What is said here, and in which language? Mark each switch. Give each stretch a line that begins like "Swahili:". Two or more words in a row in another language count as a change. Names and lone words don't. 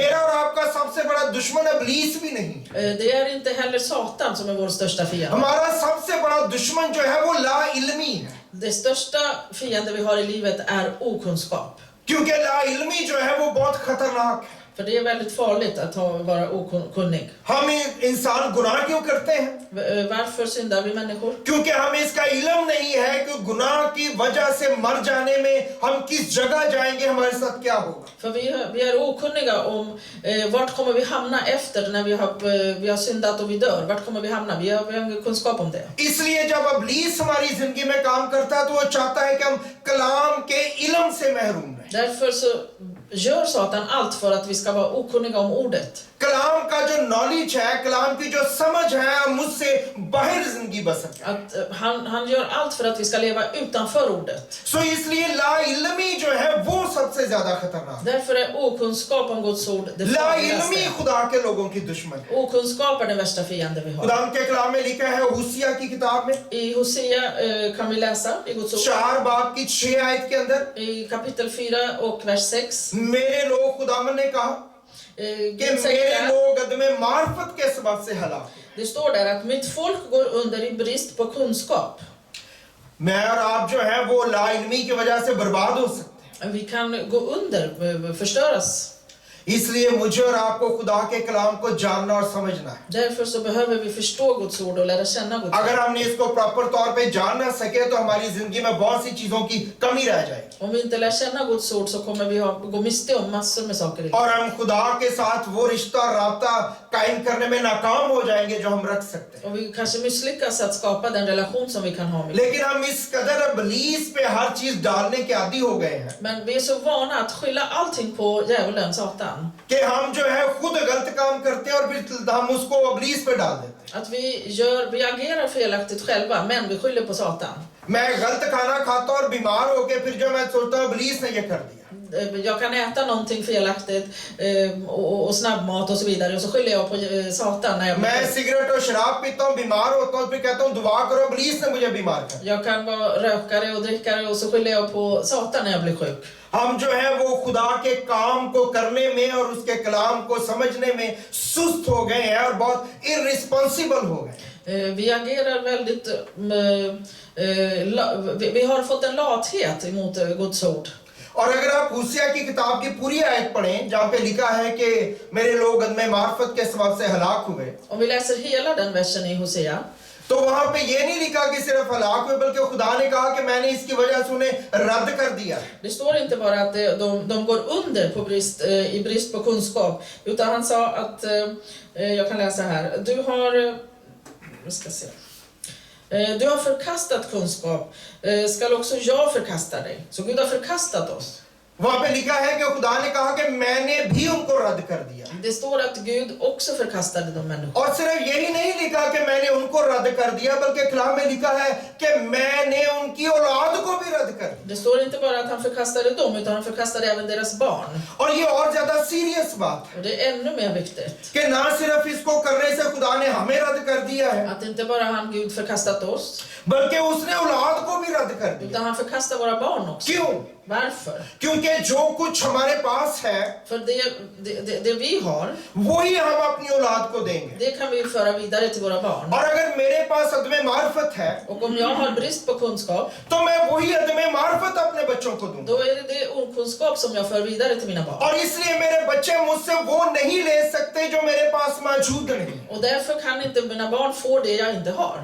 Urdu: میرا اور آپ کا سب سے بڑا دشمن ابلیس بھی نہیں ہے.
Swedish: Det är inte heller Satan som är vår största fiende.
Urdu: ہمارا سب سے بڑا دشمن جو ہے وہ لا علمی ہے,
Swedish: Det största fiende vi har i livet är okunskap.
Urdu: کیونکہ لا علمی جو ہے وہ بہت خطرناک ہے.
Swedish: För det är väldigt farligt att vara okunnig.
Urdu: ہم انسان گناہ کیوں کرتے ہیں?
Swedish: Varför syndar vi människor?
Urdu: کیونکہ ہمیں اس کا علم نہیں ہے کہ گناہ کی وجہ سے مر جانے میں ہم کس جگہ جائیں گے، ہمارے ساتھ کیا ہوگا.
Swedish: För vi är okunniga om vart kommer vi hamna efter när vi har syndat och vi dör. Vart kommer vi hamna? Vi har ingen kunskap om det.
Urdu: اس لیے جب ابلیس ہماری زندگی میں کام کرتا ہے تو وہ چاہتا ہے کہ ہم کلام کے علم سے محروم رہیں.
Swedish: Därför så gör Satan allt för att vi ska vara okunniga om ordet.
Urdu: کلام کا جو نالج ہے، کلام کی جو سمجھ ہے، ہم اس سے باہر زندگی بسر جائے.
Swedish: Att han gör allt för att vi ska leva utanför ordet.
Urdu: سو اس لیے لا علمی جو ہے وہ سب سے زیادہ خطرناک ہے.
Swedish: Därför är okunskap om Guds ord det
Urdu: لا علمی
Swedish: farligaste.
Urdu: خدا کے لوگوں کی دشمن ہے.
Swedish: Okunskap är den värsta fienden vi har.
Urdu: خدا کے کلام میں لکھا ہے ہوسیع کی کتاب میں
Swedish: I Hosea kan vi läsa i Guds ord.
Urdu: 4 باب کی 6 آیت کے اندر,
Swedish: I kapitel 4 och vers 6.
Urdu: میرے لوگ خداون نے کہا کہ
Swedish: Gud säger
Urdu: मेरे
Swedish: där,
Urdu: لوگ عدمِ معرفت کے سبب سے ہلاک ہوئے.
Swedish: det står där att mitt folk går under i brist på kunskap.
Urdu: میں اور آپ جو ہے وہ لا علمی کی وجہ سے برباد ہو سکتے ہیں.
Swedish: Vi kan gå under, förstöras.
Urdu: اس لیے مجھے اور آپ کو خدا کے کلام کو جاننا اور سمجھنا ہے.
Swedish: Därför så behöver vi förstå Guds ord och lära känna Guds ord.
Urdu: اگر ہم نے اس کو پراپر طور پہ جان نہ سکے تو ہماری زندگی میں بہت سی چیزوں کی کمی رہ جائے گی
Swedish: Om vi inte lär känna Guds ord så kommer vi gå miste om massor med saker i livet.
Urdu: اور ہم خدا کے ساتھ وہ رشتہ اور رابطہ قائم کرنے میں ناکام ہو جائیں گے جو ہم رکھ سکتے ہیں.
Swedish: Och vi kanske misslyckas att skapa den relation som vi kan ha med Gud.
Urdu: لیکن ہم اس قدر ابلیس پہ ہر چیز ڈالنے کے عادی ہو گئے ہیں
Swedish: Men vi är så vana att skylla allting på djävulen, Satan.
Urdu: کہ ہم جو ہے خود غلط کام کرتے ہیں اور پھر ہم اس کو ابلیس پہ ڈال دیتے ہیں.
Swedish: Att vi agerar felaktigt själva, men vi skyller på Satan.
Urdu: میں غلط کھانا کھاتا اور بیمار ہوکے پھر جو میں سوچتا ہوں ابلیس نے یہ کر دیا.
Swedish: Jag kan äta någonting felaktigt och snabbmat och så vidare och så skyller jag på Satan när jag blir
Urdu: मैं
Swedish: sjuk.
Urdu: سگریٹ اور شراب پیتا ہوں، بیمار ہوتا ہوں، پھر کہتا ہوں دعا کرو ابلیس نے مجھے بیمار کر.
Swedish: Jag kan vara rökare och drickare och så skyller jag på Satan när jag blir sjuk.
Urdu: ہم جو ہے وہ خدا کے کام کو کرنے میں اور اس کے کلام کو سمجھنے میں سست ہو گئے ہیں اور بہت اررسپانسبل ہو گئے.
Swedish: Vi agerar väldigt... Vi har fått en lathet emot Guds ord.
Urdu: اور اگر آپ ہوسیع کی کتاب کی پوری آیت پڑھیں جہاں پہ لکھا ہے کہ میرے لوگ عدمِ معرفت کے سبب سے ہلاک ہوئے,
Swedish: Om vi läser hela den versen i Hosea,
Urdu: تو وہاں پہ یہ نہیں لکھا کہ صرف ہلاک ہوئے، بلکہ خدا نے کہا کہ میں نے اس کی وجہ سے انہیں رد کر دیا.
Swedish: det står inte bara att de går under i brist på kunskap, utan han sa att, jag kan läsa här, du har förkastat kunskap, skall också jag förkasta dig. Så Gud har förkastat oss.
Urdu: وہاں پہ لکھا ہے کہ خدا نے کہا کہ میں نے بھی ان کو رد کر دیا.
Swedish: Det står att Gud också förkastade de människorna.
Urdu: اور صرف یہی نہیں لکھا کہ میں نے ان کو رد کر دیا، بلکہ کلام میں لکھا ہے کہ میں نے ان کی اولاد کو بھی رد کر دیا.
Swedish: Det står inte bara att han förkastade dem, utan han förkastade även deras barn.
Urdu: اور یہ اور زیادہ سیریس بات ہے
Swedish: Och det är ännu mer viktigt.
Urdu: کہ نہ صرف اس کو کرنے سے خدا نے ہمیں رد کر دیا ہے,
Swedish: Att inte bara han Gud förkastat oss,
Urdu: بلکہ اس نے اولاد کو بھی رد کر دیا.
Swedish: utan han förkastar våra barn också.
Urdu: क्यों?
Swedish: Varför?
Urdu: کیونکہ جو کچھ ہمارے پاس ہے
Swedish: För det vi har,
Urdu: وہی ہم اپنی اولاد کو دیں گے.
Swedish: det kan vi föra vidare till våra barn.
Urdu: اور اگر میرے پاس عدمِ معرفت ہے
Swedish: Och om jag har brist på kunskap,
Urdu: تو میں وہی عدمِ معرفت اپنے بچوں کو دوں گا.
Swedish: då är det okunskap som jag för vidare till mina barn.
Urdu: اور اس لیے میرے بچے مجھ سے وہ نہیں لے سکتے جو میرے پاس موجود نہیں.
Swedish: Och därför kan inte mina barn få det jag inte har.